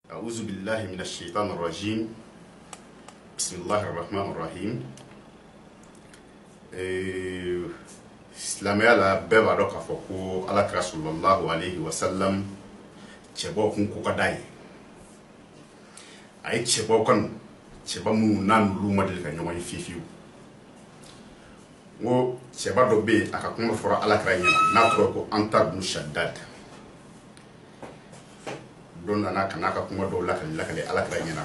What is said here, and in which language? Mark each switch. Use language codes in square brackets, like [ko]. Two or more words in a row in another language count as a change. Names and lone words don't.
[ar] أعوذ بالله من الشيطان الرجيم. بسم الله الرحمن الرحيم. [bm] Silamɛya la bɛɛ b'a dɔn k'a fɔ ko Alakira [ar] صلى الله عليه وسلم [bm] cɛbaw kun ko ka d'a ye. A ye cɛbaw kanu, cɛba minnu n'a n'olu ma deli ka ɲɔgɔn ye fiyewu. N ko cɛba dɔ bɛ yen a ka kuma fɔra Alakira ɲɛna n'a tɔgɔ ko Antar ibn Shaddad. Don nana ka n'a ka kuma dɔw lakale Alakira ɲɛna.